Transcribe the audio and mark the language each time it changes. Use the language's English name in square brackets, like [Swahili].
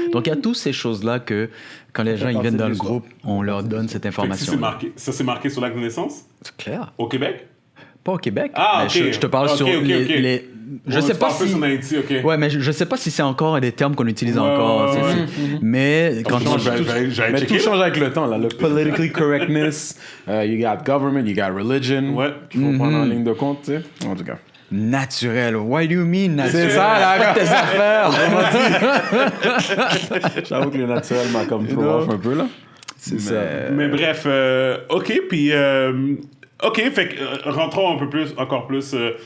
[French] Donc il y a toutes ces choses-là que quand les gens ils viennent dans le groupe, on leur donne cette information. Ça c'est marqué sur l'acte de naissance? C'est clair. Au Québec? Pas au Québec. Ah, mais je te parle sur les je sais pas si Haïti, okay. Ouais, mais je sais pas si c'est encore des termes qu'on utilise encore. Mais quand tout change avec le temps là. [English] Le politically correctness, you got government, you got religion. [French] Qu'il faut prendre en ligne de compte, tu sais. En tout cas. [English] Naturel. What do you mean naturel? [French] C'est ça, là. Tes affaires. J'avoue que le naturel m'a comme [English] throw off [French] un peu là. Mais bref, ok, puis ok, fait que rentrons un peu plus, encore plus.